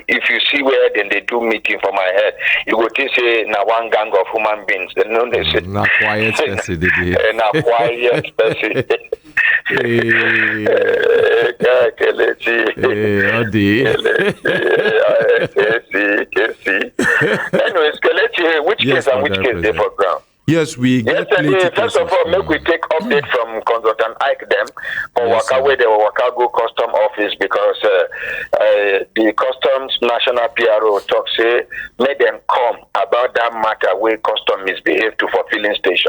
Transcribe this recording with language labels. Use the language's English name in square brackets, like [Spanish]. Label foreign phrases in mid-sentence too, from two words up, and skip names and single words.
[Nigerian Pidgin] If you see where then they do meeting for my head, you go to say na one gang of human beings. They know they say na quiet person. Na quiet person. Anyway, Skelechi, which case and which case they for ground? Yes, we get first of all, make we take update from Consultant Ike them for Waka where they were Waka go custom office because the customs national PRO talk say make them come about that matter where custom misbehave to for filling station.